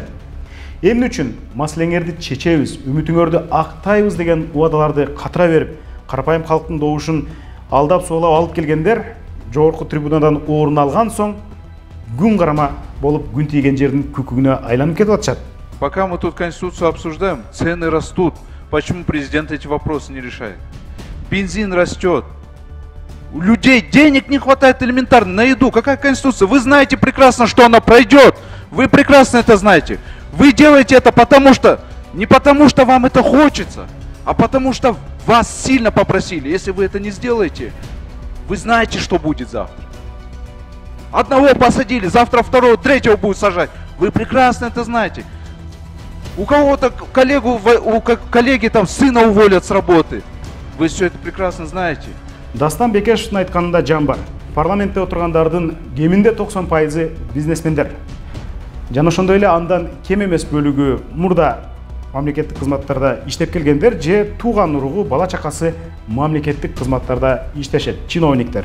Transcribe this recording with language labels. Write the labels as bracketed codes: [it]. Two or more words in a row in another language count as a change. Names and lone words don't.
[ky] Эмне үчүн маселеңерди чечебиз, үмүтүңөрдү актайбыз деген убадаларды катыра берип, карапайым калктын добушун алдап соолап алып келгендер жогорку трибунадан орун алган соң күн карама болуп күн тийген жердин күкүгүнө айланып кетип атышат. [ru] Пока мы тут Конституцию обсуждаем, цены растут. Почему президент эти вопросы не решает? Бензин растет. У людей денег не хватает элементарно на еду. Какая Конституция? Вы знаете прекрасно, что она пройдет. Вы прекрасно это знаете. Вы делаете это не потому что вам это хочется, а потому что вас сильно попросили. Если вы это не сделаете, вы знаете, что будет завтра. Одного посадили, завтра второго, третьего будут сажать. Вы прекрасно это знаете. У кого-то коллеги там сына уволят с работы. Вы все это прекрасно знаете. [ky] Дастан Бекешевдин айтканында жан бар. Парламентте отургандардын кеминде 90% бизнесмендер. Жана ошондой эле андан кем эмес бөлүгү мурда мамлекеттик кызматтарда иштеп келгендер же тууган уругу, бала чакасы мамлекеттик кызматтарда иштешет, чиновниктер.